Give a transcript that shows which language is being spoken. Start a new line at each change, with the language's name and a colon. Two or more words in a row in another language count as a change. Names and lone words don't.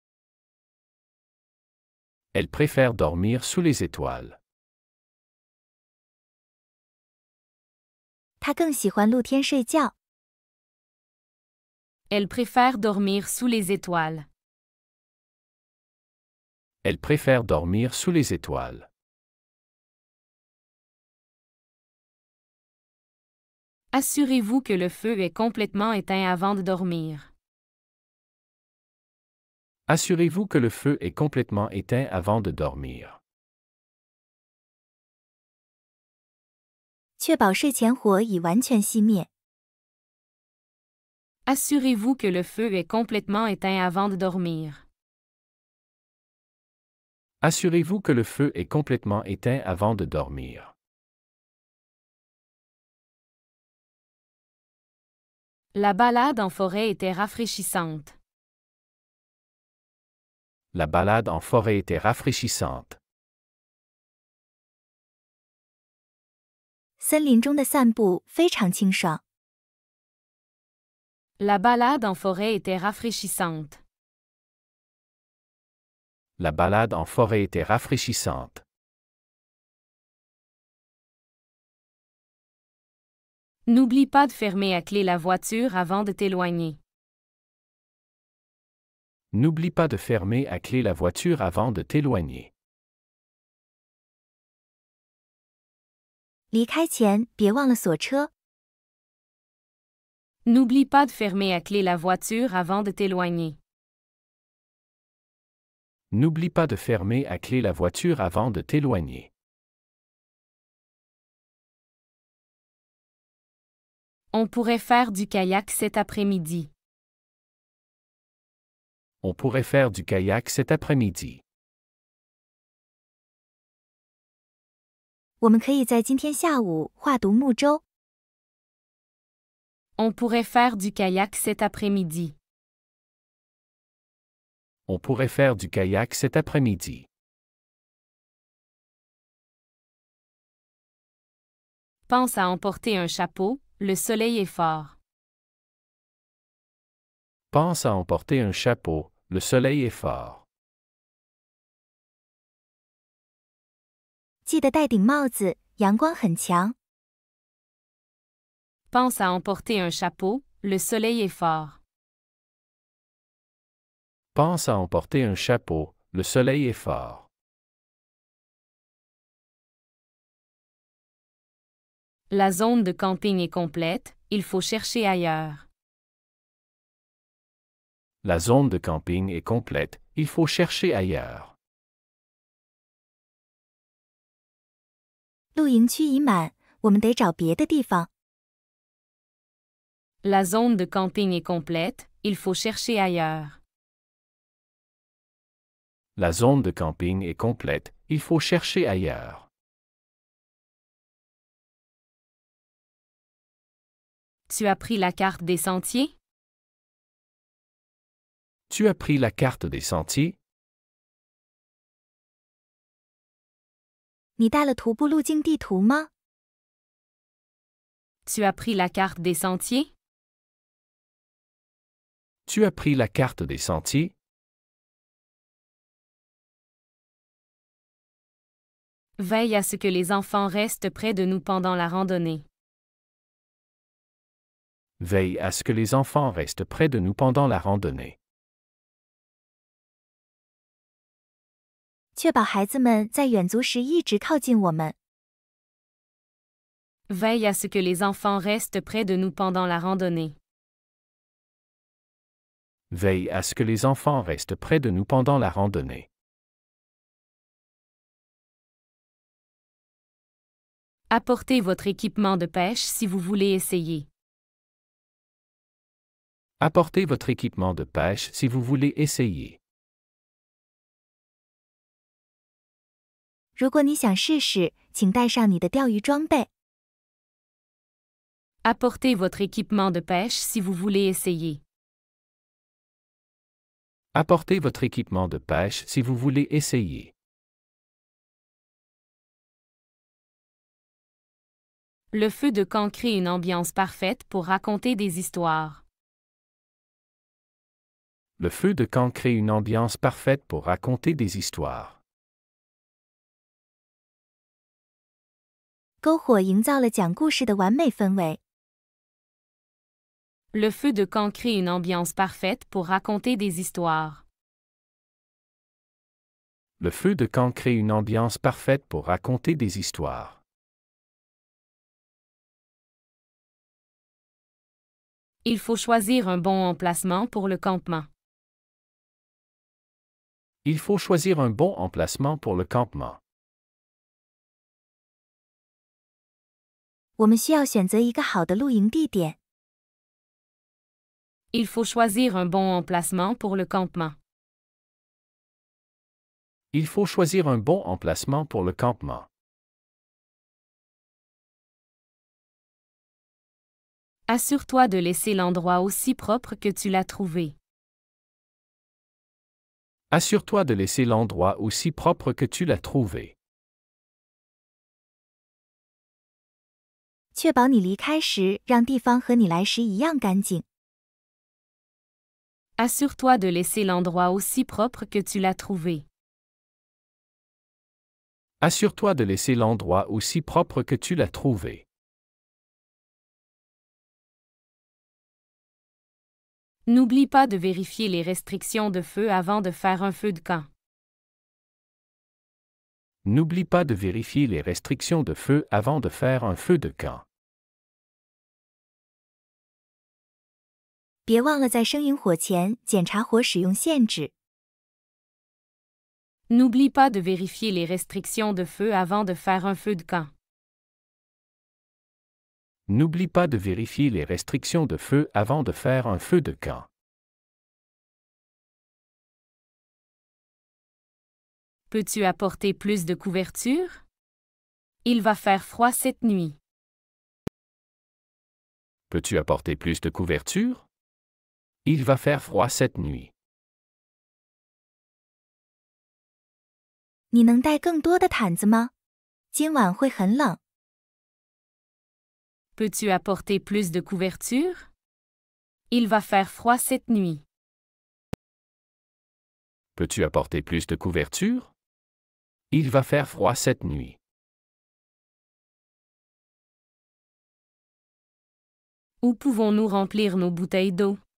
French: Elle préfère dormir sous les étoiles.
Chinese: 他更喜欢露天睡觉。
French: Elle préfère dormir sous les étoiles. Elle préfère dormir sous les étoiles. Assurez-vous que le feu est complètement éteint avant de dormir. Assurez-vous que le feu est complètement éteint avant de dormir.
Chinese: 确保睡前火已完全熄灭。
French: Assurez-vous que le feu est complètement éteint avant de dormir. Assurez-vous que le feu est complètement éteint avant de dormir. La balade en forêt était rafraîchissante. La balade en forêt était rafraîchissante.
Chinese: 森林中的散步非常清爽。
French: La balade en forêt était rafraîchissante. La balade en forêt était rafraîchissante. N'oublie pas de fermer à clé la voiture avant de t'éloigner. N'oublie pas de fermer à clé la voiture avant de t'éloigner.
Chinese: 离开前别忘了锁车。
French: N'oublie pas de fermer à clé la voiture avant de t'éloigner. N'oublie pas de fermer à clé la voiture avant de t'éloigner. On pourrait faire du kayak cet après-midi. On pourrait faire du kayak cet après-midi.
Chinese: 我们可以在今天下午划独木舟。
French: On pourrait faire du kayak cet après-midi. On pourrait faire du kayak cet après-midi. Pense à emporter un chapeau, le soleil est fort. Pense à emporter un chapeau, le soleil est fort.
Chinese: 记得戴顶帽子，阳光很强。
French: Pense à emporter un chapeau, le soleil est fort. Pense à emporter un chapeau, le soleil est fort. La zone de camping est complète, il faut chercher ailleurs. La zone de camping est complète, il faut chercher ailleurs.
Chinese: 露营区已满，我们得找别的地方。
French: La zone de camping est complète, il faut chercher ailleurs. La zone de camping est complète, il faut chercher ailleurs. Tu as pris la carte des sentiers? Tu as pris la carte des sentiers?
Chinese: 你带了徒步路径地图吗？
French: Tu as pris la carte des sentiers? Tu as pris la carte des sentiers? Veille à ce que les enfants restent près de nous pendant la randonnée. Veille à ce que les enfants restent près de nous pendant la randonnée.
Chinese: 确保孩子们在远足时一直靠近我们。
French: Veille à ce que les enfants restent près de nous pendant la randonnée. Veille à ce que les enfants restent près de nous pendant la randonnée. Apportez votre équipement de pêche si vous voulez essayer. Apportez votre équipement de pêche si vous voulez essayer.
Chinese: 如果你想试试，请带上你的钓鱼装备。
French: Apportez votre équipement de pêche si vous voulez essayer. Apportez votre équipement de pêche si vous voulez essayer. Le feu de camp crée une ambiance parfaite pour raconter des histoires. Le feu de camp crée une ambiance parfaite pour raconter des histoires.
Chinese: 篝火营造了讲故事的完美氛围。
French: Le feu de camp crée une ambiance parfaite pour raconter des histoires. Le feu de camp crée une ambiance parfaite pour raconter des histoires. Il faut choisir un bon emplacement pour le campement. Il faut choisir un bon emplacement pour le campement.
Chinese: 我们需要选择一个好的露营地点。
French: Il faut choisir un bon emplacement pour le campement. Il faut choisir un bon emplacement pour le campement. Assure-toi de laisser l'endroit aussi propre que tu l'as trouvé. Assure-toi de laisser l'endroit aussi propre que tu l'as trouvé.
Chinese: 确保你离开时让地方和你来时一样干净。
French: Assure-toi de laisser l'endroit aussi propre que tu l'as trouvé. Assure-toi de laisser l'endroit aussi propre que tu l'as trouvé. N'oublie pas de vérifier les restrictions de feu avant de faire un feu de camp. N'oublie pas de vérifier les restrictions de feu avant de faire un feu de camp.
Chinese: 别忘了在生营火前检查火使用限制。
French: N'oublie pas de vérifier les restrictions de feu avant de faire un feu de camp. N'oublie pas de vérifier les restrictions de feu avant de faire un feu de camp. Peux-tu apporter plus de couverture? Il va faire froid cette nuit. Peux-tu apporter plus de couverture? Il va faire froid cette nuit.
Chinese: 你能带更多的毯子吗？今晚会很冷。
French: Peux-tu apporter plus de couverture? Il va faire froid cette nuit. Peux-tu apporter plus de couverture? Il va faire froid cette nuit. Où pouvons-nous remplir nos bouteilles d'eau?